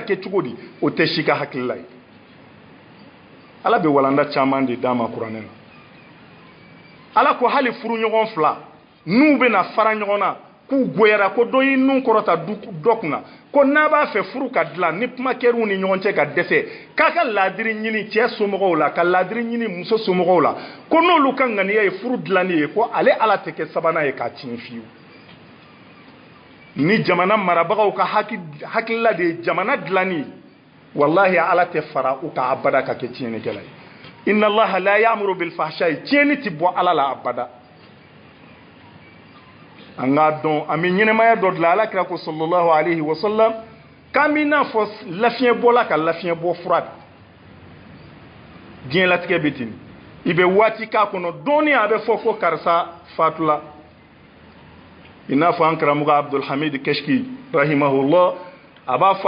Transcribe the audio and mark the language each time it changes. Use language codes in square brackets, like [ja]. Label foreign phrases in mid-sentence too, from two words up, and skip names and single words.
[bm] kɛ cogo di o tɛ si ka hakilila ye ala bɛ walanda caman de d'a ma kuranɛ na ala ko hali furuɲɔgɔn fila n'u bɛ na fara ɲɔgɔn na k'u goyara ko dɔ y'i nun kɔrɔta dɔ kunna ko n'a b'a fɛ furu ka dilan ni kuma kɛr'u ni ɲɔgɔn cɛ ka dɛsɛ k'a ka laadiri ɲini cɛ somɔgɔw la ka laadiri ɲini muso somɔgɔw la ko n'olu ka ŋaniya ye furu dilanni ye ko ale ala tɛ kɛ sabanan ye k'a tiɲɛ fiyewu ni jamana marabagaw ka hakilila de jamana dilanni wallahi ala tɛ fara u ka abada ka kɛ tiɲɛnikɛla ye [ar] إن الله لا يأمر بالفحشاء [bm] tiɲɛni tɛ bɔ ala la abada an ka dɔn an bɛ ɲɛnɛmaya dɔ dilan ala kira ko [ar] صلى الله عليه وسلم [bm] k'an bɛ n'a fɔ lafiɲɛbɔla ka lafiɲɛbɔ fura diɲɛlatigɛ bɛ ten i bɛ waati k'a kɔnɔ dɔɔni a bɛ fɔ ko karisa fatula i n'a fɔ an karamɔgɔ abdul hamid kashki rahimahullah a b'a fɔ